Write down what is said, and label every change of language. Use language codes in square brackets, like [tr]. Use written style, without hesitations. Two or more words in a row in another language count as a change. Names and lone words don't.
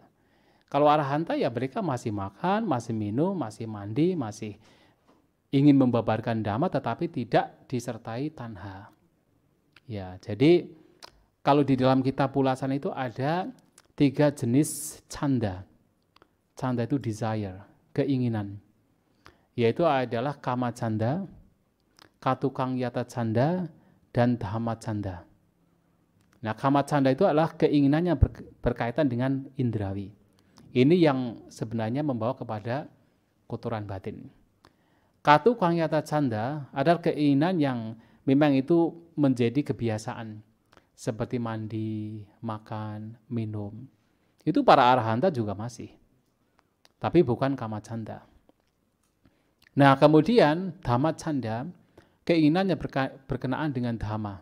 [id] Kalau arahanta ya mereka masih makan, masih minum, masih mandi, masih ingin membabarkan dhamma tetapi tidak disertai tanha. Ya, jadi kalau di dalam kitab Pulasan itu ada 3 jenis canda. Canda itu desire, keinginan. Yaitu adalah [pi] kama canda, katukang yata canda, [id] dan [pi] dhamma canda. [id] Nah, [pi] kama canda [id] itu adalah keinginan yang berkaitan dengan indrawi. Ini yang sebenarnya membawa kepada kotoran batin. [pi] Katukang yata canda [id] adalah keinginan yang memang itu menjadi kebiasaan. Seperti mandi, makan, minum. Itu para arahanta juga masih. Tapi bukan [pi] kama canda. [id] Nah, kemudian [pi] dhamma canda, [id] keinginannya berkenaan dengan dhamma.